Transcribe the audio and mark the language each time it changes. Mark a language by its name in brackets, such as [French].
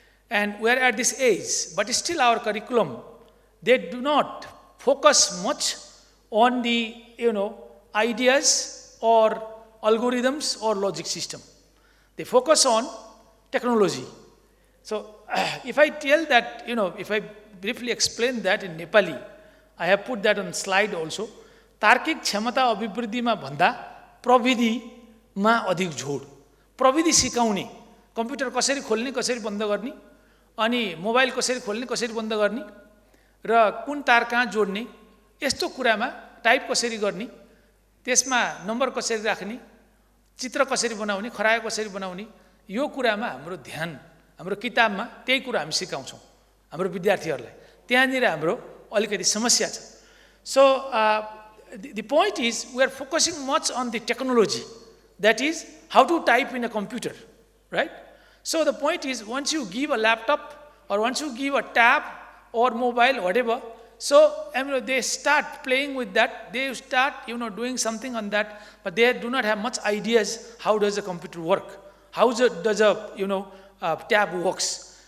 [English] And we are at this age, but still our curriculum, they do not focus much on the, ideas or algorithms or logic system. They focus on technology. So if I tell that, if I briefly explain that in Nepali, I have put that on slide also. [Nepali] तार्किक क्षमता अभिवृद्धिमा भन्दा प्रविधिमा अधिक जोड. प्रविधि सिकाउने, computer कसरी खोल्ने, कसरी बन्द गर्ने, अनि मोबाइल कसरी खोल्ने, कसरी बन्द गर्ने र कुन तार कहाँ जोड्ने, यस्तो कुरामा टाइप कसरी गर्ने, त्यसमा नम्बर कसरी राख्ने, चित्र कसरी बनाउने, खरायो कसरी बनाउने, यो कुरामा हाम्रो ध्यान, हाम्रो किताबमा त्यही कुरा हामी सिकाउँछौँ हाम्रो विद्यार्थीहरूलाई. त्यहाँनिर हाम्रो अलिकति समस्या छ. [English] So the point is we are focusing much on the technology, that is how to type in a computer, right? So the point is, once you give a laptop or once you give a tab or mobile, whatever, so they start playing with that, they start doing something on that, but they do not have much ideas how does a computer work, how does a tab works.